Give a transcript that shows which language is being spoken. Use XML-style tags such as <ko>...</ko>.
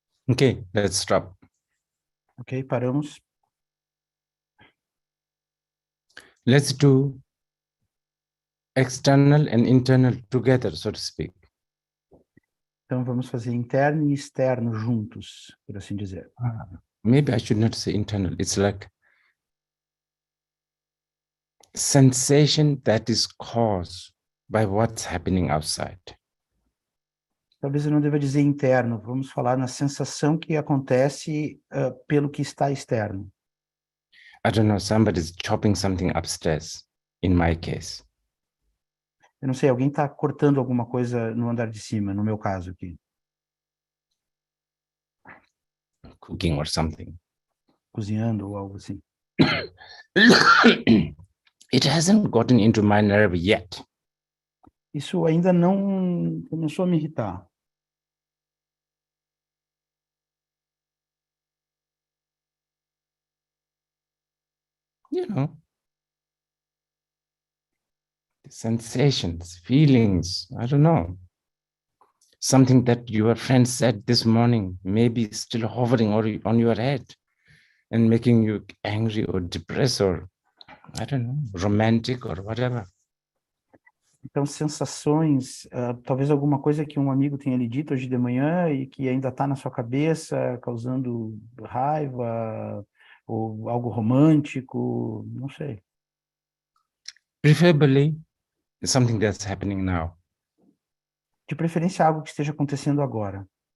<en>Okay, let's stop.</en> <pt>Ok, paramos.</pt> <en>Let's do external and internal together, so to speak.</en> <pt>Então vamos fazer interno e externo juntos, por assim dizer.</pt> <en>Maybe I should not say internal. It's like sensation that is caused by what's happening outside.</en> <pt>Talvez eu não deva dizer interno, vamos falar na sensação que acontece pelo que está externo.</pt> <en>I don't know, somebody's chopping something upstairs, in my case.</en> <pt>Eu não sei, alguém está cortando alguma coisa no andar de cima, no meu caso aqui.</pt> <en>Cooking or something.</en> <pt>Cozinhando ou algo assim.</pt> <en>It hasn't gotten into my nerve yet.</en> <pt>Isso ainda não começou a me irritar.</pt> <en>You know, the sensations, feelings, I don't know. Something that your friend said this morning, maybe still hovering on your head and making you angry or depressed or, I don't know, romantic or whatever.</en> <pt>Então, sensações, talvez alguma coisa que um amigo tenha lhe dito hoje de manhã e que ainda está na sua cabeça, causando raiva, ou algo romântico, não sei.</pt> <en>Preferably something that's happening now.</en> <pt>De preferência, algo que esteja acontecendo agora.</pt>